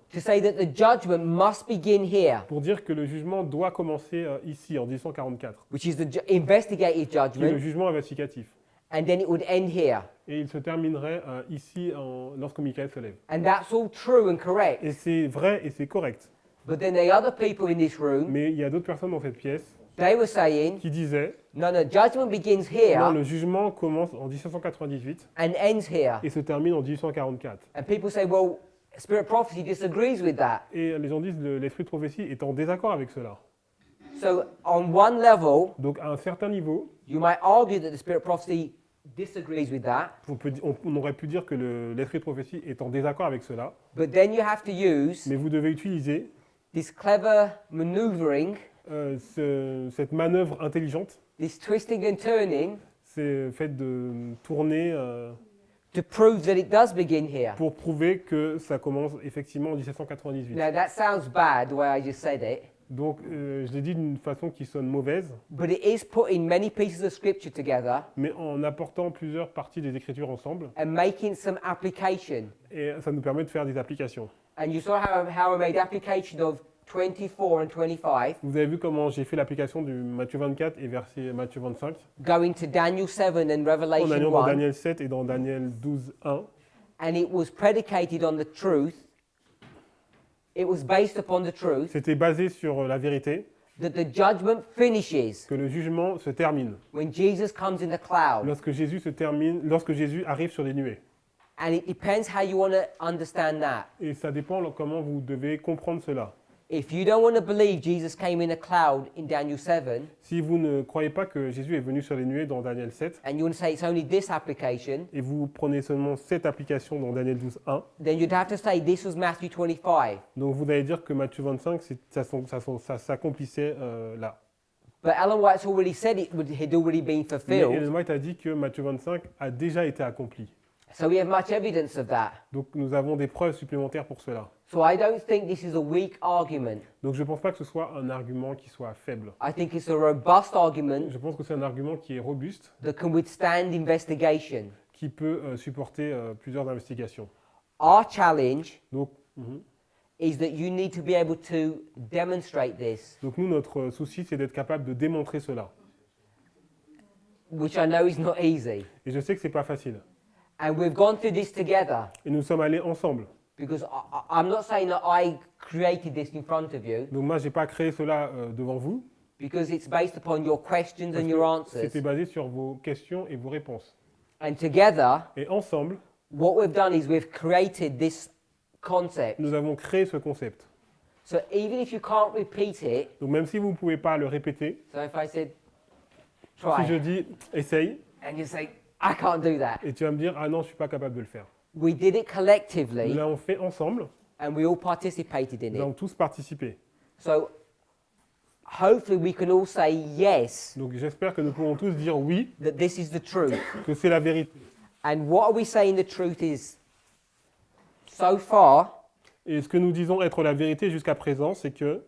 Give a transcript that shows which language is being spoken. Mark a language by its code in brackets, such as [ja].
[en] to say that the judgment must begin here, [fr] pour dire que le jugement doit commencer ici, en 1844, [en] which is the investigative [fr] qui est le [en] judgment, [fr] jugement investigatif. [en] and then it would end here. [fr] Et il se terminerait ici lorsque Michael se lève. [en] And that's all true and correct. [fr] Et c'est vrai et c'est correct. [en] But then the other people in this room, [fr] Mais il y a d'autres personnes dans cette pièce [en] they were saying, [fr] qui disaient [en] no, judgment begins [fr] non, [en] here [fr] le jugement commence en 1798 [en] and ends here. [fr] et se termine en 1844. [en] And people say, well, spirit of prophecy disagrees with that. [fr] Et les gens disent l'esprit de prophétie est en désaccord avec cela. [en] So on one level, [fr] Donc à un certain niveau, [en] you might argue that the spirit of prophecy disagrees with that, [fr] on aurait pu dire que l'esprit de prophétie est en désaccord avec cela, [en] but then you have to use [fr] mais vous devez utiliser [en] this clever maneuvering, [fr] cette manœuvre intelligente, [en] this twisting and turning, [fr] c'est fait de tourner [en] to prove that it does begin here. [fr] pour prouver que ça commence effectivement en 1798. [en] Now that sounds bad the way I just said it, [fr] Donc je l'ai dit d'une façon qui sonne mauvaise, [en] but it is putting many pieces of scripture together [fr] mais en apportant plusieurs parties des Écritures ensemble, [en] and making some application. [fr] et ça nous permet de faire des applications. [en] And you saw how I made application of 24 and 25, [fr] Vous avez vu comment j'ai fait l'application du Matthieu 24 et verset Matthieu 25, [en] going to Daniel 7 and [fr] en [en] Revelation [fr] allant dans [en] 1, [fr] Daniel 7 et dans Daniel 12, 1. [en] and it was predicated on the truth. It was based upon the truth [fr] C'était basé sur la vérité, [en] that the judgment finishes [fr] que le jugement se termine [en] when Jesus comes in the cloud. [fr] lorsque Jésus arrive sur les nuées. [en] And it depends how you want to understand that. [fr] Et ça dépend comment vous devez comprendre cela. [en] If you don't want to believe Jesus came in a cloud in Daniel 7, [fr] Si vous ne croyez pas que Jésus est venu sur les nuées dans Daniel 7, [en] and you want to say it's only this application, [fr] et vous prenez seulement cette application dans Daniel 12, 1, [en] then you'd have to say this was Matthew 25. [fr] donc vous allez dire que Matthieu 25, ça s'accomplissait là. [en] But Ellen White's already said it had already been [fr] Mais [en] fulfilled. [fr] Ellen White a dit que Matthieu 25 a déjà été accompli. [en] So we have much evidence of that. [fr] Donc nous avons des preuves supplémentaires pour cela. [en] So I don't think this is a weak argument. [fr] Donc je ne pense pas que ce soit un argument qui soit faible. [en] I think it's a robust argument [fr] Je pense que c'est un argument qui est robuste, [en] that can withstand investigation. [fr] qui peut supporter plusieurs investigations. [en] Our challenge [fr] Donc, [en] is that you need to be able to demonstrate this, [fr] donc nous, notre souci, c'est d'être capable de démontrer cela. [en] which I know is not easy. [fr] Et je sais que ce n'est pas facile. [en] And we've gone through this together [fr] Et nous sommes allés ensemble. [en] because I'm not saying that I created this in front of you, [fr] Donc moi, je n'ai pas créé cela devant vous. [en] because it's based upon your questions [fr] parce [en] and [fr] que [en] your answers. [fr] C'était basé sur vos questions et vos réponses. [en] And together, [fr] Et ensemble, [en] what we've done is we've created this concept. [fr] nous avons créé ce concept. [en] So even if you can't repeat it, [fr] Donc même si vous ne pouvez pas le répéter, [en] so if I said, [fr] si je [en] try, [fr] dis essaye, [en] and you say, I can't do that. [fr] et tu vas me dire ah non, je ne suis pas capable de le faire. [en] We did it [fr] Nous [en] collectively [fr] l'avons fait ensemble, [en] and we all participated in [fr] nous [en] it. [fr] avons tous participé. [en] So hopefully we can all say yes, [fr] Donc j'espère que nous pourrons tous dire oui, [en] that this is the truth. [fr] que c'est la vérité. [en] And what are we saying the truth is? So far, [fr] Et ce que nous disons être la vérité jusqu'à présent, c'est que